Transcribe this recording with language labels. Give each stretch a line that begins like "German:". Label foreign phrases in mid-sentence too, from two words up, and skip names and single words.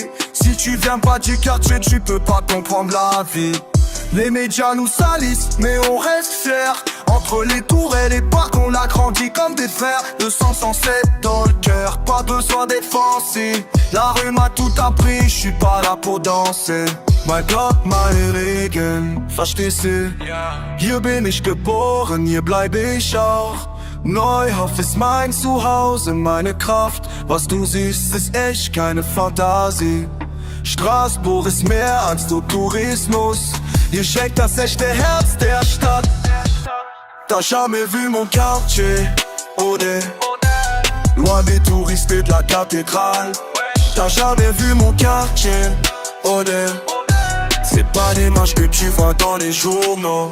French: Si tu viens pas du quartier, tu peux pas comprendre la vie. Les médias nous salissent, mais on reste fiers. Entre les tours et les parcs, on a grandi comme des fers. Le sang s'ensèche dans le cœur, pas besoin d'être fancy. La rue m'a tout appris, je suis pas là pour danser.
German: My Gott, meine Regeln, verstehst du? Hier bin ich geboren, hier bleibe ich auch. Neuhof ist mein Zuhause, meine Kraft. Was du siehst, ist echt keine Fantasie. Straßburg ist mehr als nur Tourismus. Hier schlägt das echte Herz der Stadt.
French: T'as jamais vu mon quartier, Odé. Loin des touristes et de la cathédrale. T'as jamais vu mon quartier, Odé. C'est pas l'image que tu vois dans les journaux.